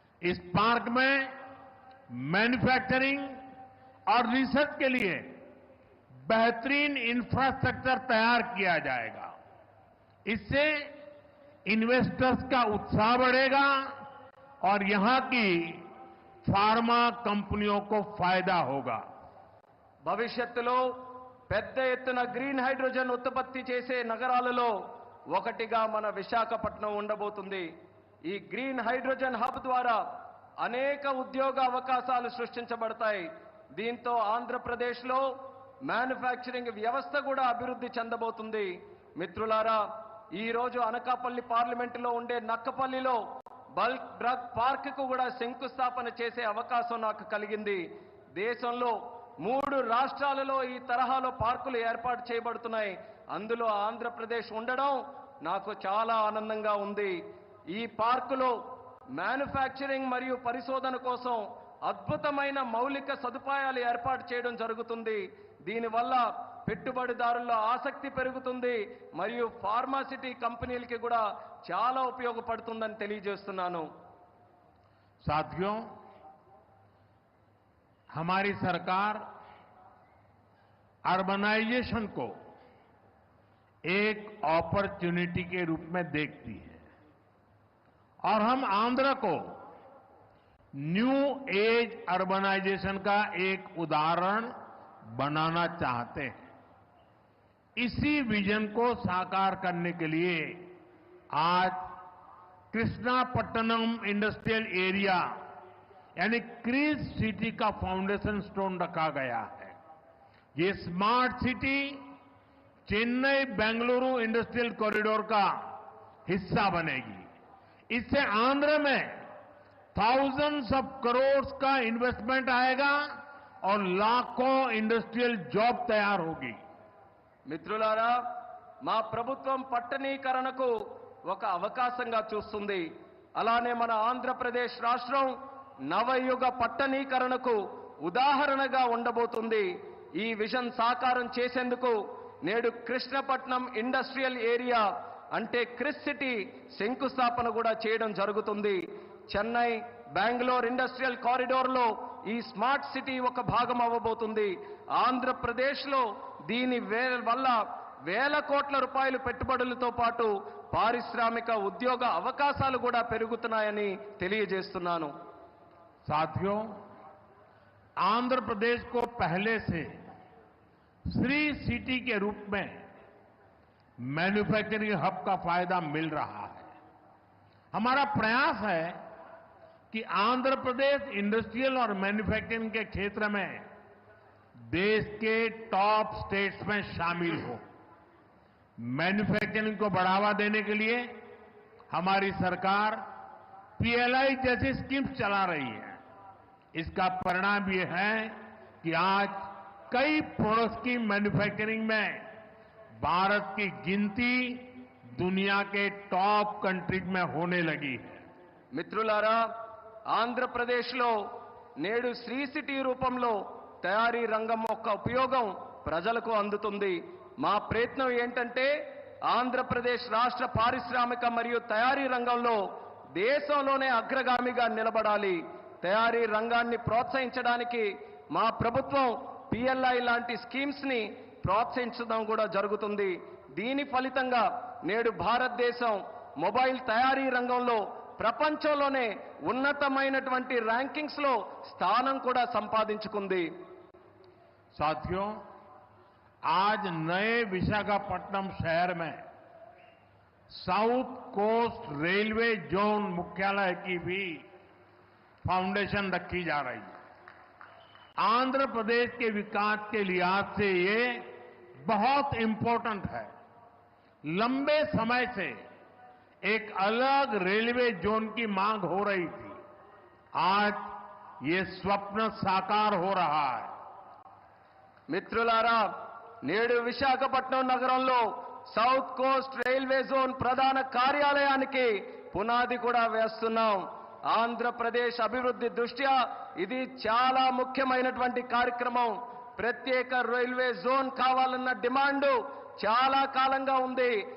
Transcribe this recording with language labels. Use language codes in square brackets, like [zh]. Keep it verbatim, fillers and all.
[hi] इस पार्क में मैन्युफैक्चरिंग और रिसर्च के लिए बेहतरीन इंफ्रास्ट्रक्चर तैयार किया जाएगा। इससे इन्वेस्टर्स का उत्साह बढ़ेगा और यहां की फार्मा कंपनियों को फायदा होगा। [te] భవిష్యత్తులో పెద్ద ఎత్తున గ్రీన్ హైడ్రోజన్ ఉత్పత్తి చేసే నగరాలలో ఒకటిగా మన విశాఖపట్నం ఉండబోతుంది. ఈ గ్రీన్ హైడ్రోజన్ హబ్ ద్వారా అనేక ఉద్యోగ అవకాశాలు సృష్టించబడతాయి. దీంతో ఆంధ్రప్రదేశ్లో మ్యానుఫ్యాక్చరింగ్ వ్యవస్థ కూడా అభివృద్ధి చెందబోతుంది. మిత్రులారా, ఈ రోజు అనకాపల్లి పార్లమెంటులో ఉండే నక్కపల్లిలో బల్క్ డ్రగ్ పార్క్ కు కూడా శంకుస్థాపన చేసే అవకాశం నాకు కలిగింది. దేశంలో మూడు రాష్ట్రాలలో ఈ తరహాలో పార్కులు ఏర్పాటు చేయబడుతున్నాయి. అందులో ఆంధ్రప్రదేశ్ ఉండడం నాకు చాలా ఆనందంగా ఉంది. ఈ పార్కులో మ్యానుఫ్యాక్చరింగ్ మరియు పరిశోధన కోసం అద్భుతమైన మౌలిక సదుపాయాలు ఏర్పాటు చేయడం జరుగుతుంది. దీనివల్ల పెట్టుబడిదారుల్లో ఆసక్తి పెరుగుతుంది మరియు ఫార్మాసిటీ కంపెనీలకి కూడా చాలా ఉపయోగపడుతుందని తెలియజేస్తున్నాను. [hi] साथियों, हमारी सरकार अर्बनाइजेशन को एक अपॉर्चुनिटी के रूप में देखती है और हम आंध्र को न्यू एज अर्बनाइजेशन का एक उदाहरण बनाना चाहते हैं। इसी विजन को साकार करने के लिए आज कृष्णापट्टनम इंडस्ट्रियल एरिया यानी क्रिस सिटी का फाउंडेशन स्टोन रखा गया है। ये smart city Chennai Bengaluru industrial corridor का हिस्सा बनेगी। इससे आंध्र में थाउजेंड्स ऑफ करोड़ का इन्वेस्टमेंट आएगा और लाखों इंडस्ट्रियल जॉब तैयार होगी। [te] మిత్రులారా, మా ప్రభుత్వం పట్టణీకరణకు ఒక అవకాశంగా చూస్తుంది. అలానే మన ఆంధ్రప్రదేశ్ రాష్ట్రం నవయుగ పట్టణీకరణకు ఉదాహరణగా ఉండబోతుంది. ఈ విజన్ సాకారం చేసేందుకు నేడు కృష్ణపట్నం ఇండస్ట్రియల్ ఏరియా అంటే క్రిస్ సిటీ శంకుస్థాపన కూడా చేయడం జరుగుతుంది. చెన్నై, బెంగళూరు ఇండస్ట్రియల్ కారిడోర్లో ఈ స్మార్ట్ సిటీ ఒక భాగం అవ్వబోతుంది. ఆంధ్రప్రదేశ్లో దీని వే వల్ల వేల కోట్ల రూపాయలు పెట్టుబడులతో పాటు పారిశ్రామిక ఉద్యోగ అవకాశాలు కూడా పెరుగుతున్నాయని తెలియజేస్తున్నాను. [hi] साथियों, आंध्र प्रदेश को पहले से श्री सिटी के रूप में मैन्युफैक्चरिंग हब का फायदा मिल रहा है। हमारा प्रयास है कि आंध्र प्रदेश इंडस्ट्रियल और मैन्युफैक्चरिंग के क्षेत्र में देश के टॉप स्टेट्स में शामिल हो। मैन्युफैक्चरिंग को बढ़ावा देने के लिए हमारी सरकार पीएलआई जैसी स्कीम्स चला रही है। इसका परिणाम ये है कि आज कई प्रोडक्ट्स की मैन्युफैक्चरिंग में भारत की गिनती दुनिया के टॉप कंट्रीज में होने लगी है। [te] మిత్రులారా, ఆంధ్రప్రదేశ్లో నేడు శ్రీ సిటీ రూపంలో తయారీ రంగం యొక్క ఉపయోగం ప్రజలకు అందుతుంది. మా ప్రయత్నం ఏంటంటే ఆంధ్రప్రదేశ్ రాష్ట్ర పారిశ్రామిక మరియు తయారీ రంగంలో దేశంలోనే అగ్రగామిగా నిలబడాలి. తయారీ రంగాన్ని ప్రోత్సహించడానికి మా ప్రభుత్వం పిఎల్ఐ లాంటి స్కీమ్స్ ని ప్రోత్సహించడం కూడా జరుగుతుంది. దీని ఫలితంగా నేడు భారతదేశం మొబైల్ తయారీ రంగంలో ప్రపంచంలోనే ఉన్నతమైనటువంటి ర్యాంకింగ్స్ లో స్థానం కూడా సంపాదించుకుంది. [hi] साथियों, आज नए विशाखापट्टनम शहर में साउथ कोस्ट रेलवे जोन मुख्यालय की भी फाउंडेशन रखी जा रही है। आंध्र प्रदेश के विकास के लिहाज से ये बहुत इम्पोर्टेंट है। लंबे समय से एक अलग रेलवे जोन की मांग हो रही थी, आज ये स्वप्न साकार हो रहा है। [te] మిత్రులారా, నేడు విశాఖపట్నం నగరంలో సౌత్ కోస్ట్ రైల్వే జోన్ ప్రధాన కార్యాలయానికి పునాది కూడా వేస్తున్నాం. ఆంధ్రప్రదేశ్ అభివృద్ధి దృష్ట్యా ఇది చాలా ముఖ్యమైనటువంటి కార్యక్రమం. ప్రత్యేక రైల్వే జోన్ కావాలన్న డిమాండు చాలా కాలంగా ఉంది.